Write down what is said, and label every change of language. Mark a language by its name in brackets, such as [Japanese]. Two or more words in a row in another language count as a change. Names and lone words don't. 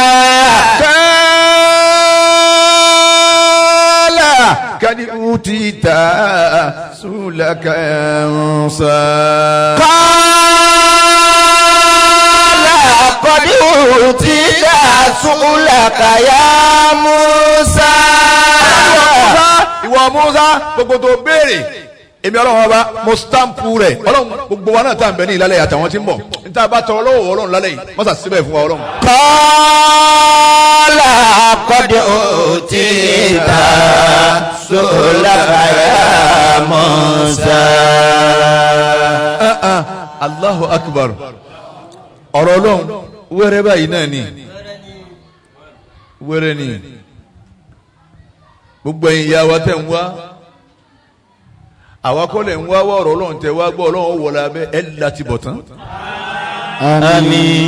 [Arabic] قد أوتيت سؤلك يا موسى قال قد أوتيت سؤلك يا موسى [Yoruba] ìwọ Musa gbogbo tó béèrè èmi Ọlọ́run ọba mo stampu rẹ̀ Ọlọ́run gbogbo wa náà tá à ń bẹ ní ìlàlẹ̀ àtàwọn tí ń bọ̀ níta bá tọrọ lọ́wọ́ Ọlọ́run lálẹ́ yìí mọ́sà síbẹ̀ fún wa Ọlọ́run. [Arabic] قال قد أوتيت سؤلك يا موسى الله أكبر [Yoruba] ọ̀rọ̀ Ọlọ́run wẹ́rẹ́ báyìí náà ni wẹ́rẹ́ ni gbogbo ẹ̀yin ìyá wa tẹ̀ ń wá àwa kọ́ lẹ̀ ń wá wọ́ ọ̀rọ̀ Ọlọ́run tẹ̀ wá gbọ́ Ọlọ́run wọlé abẹ́ ẹ̀ láti bọ̀ tán. àmín.